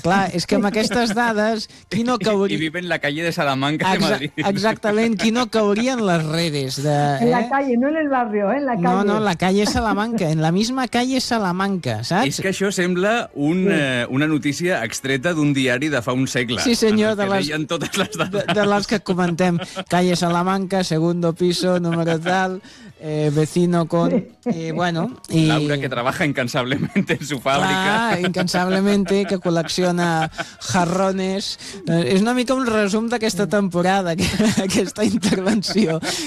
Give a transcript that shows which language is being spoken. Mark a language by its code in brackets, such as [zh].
[ca] Clar, és que amb aquestes dades, qui no cauria... [es] I vive en la calle de Salamanca de Madrid. [ca] Exactament, qui no cauria en les redes. [es] En la calle, no en el barrio, en la calle. No, la calle Salamanca, en la misma calle Salamanca, [ca] saps? És que això sembla una notícia extreta d'un diari de fa un segle. Sí, senyor, de les que comentem. [es] Calle Salamanca, segundo piso, número tal, vecino con... Laura, que trabaja incansablemente en su fábrica. Ah, incansablemente, [ca] que col·lecciona [es] jarrones. [ca] És una mica un resum d'aquesta temporada, aquesta intervenció.